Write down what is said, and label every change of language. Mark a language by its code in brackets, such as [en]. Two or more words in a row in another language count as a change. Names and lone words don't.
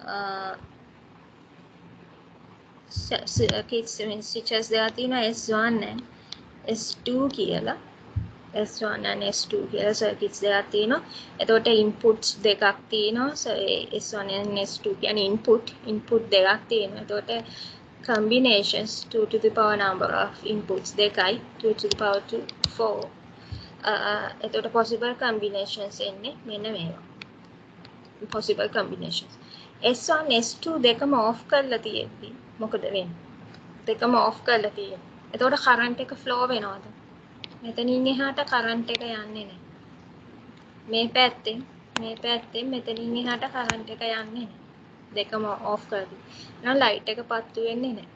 [si] switches දෙකක් තියෙනවා [en] S1 and S2 [si] කියලා. [en] S1 and S2 [si] කියලා circuits දෙකක් තියෙනවා. එතකොට inputs දෙකක් තියෙනවා. [en] S1 and S2 [si] කියන්නේ input දෙකක් තියෙනවා. එතකොට combinations [en] 2 to the power number of inputs [si] දෙකයි [en] 2 to the power 4. [si] එතකොට [en] possible combinations [si] එන්නේ මෙන්න මේවා. [en] possible combinations. [si] S1 S2 දෙකම off කරලා තියෙද්දි මොකද වෙන්නේ? දෙකම off කරලා තියෙන්නේ. එතකොට current එක flow වෙනවද? මෙතනින් එහාට current එක යන්නේ නැහැ. මේ පැත්තෙන් මෙතනින් එහාට current එක යන්නේ නැහැ. දෙකම off කරලා. එහෙනම් light එක පත්තු වෙන්නේ නැහැ.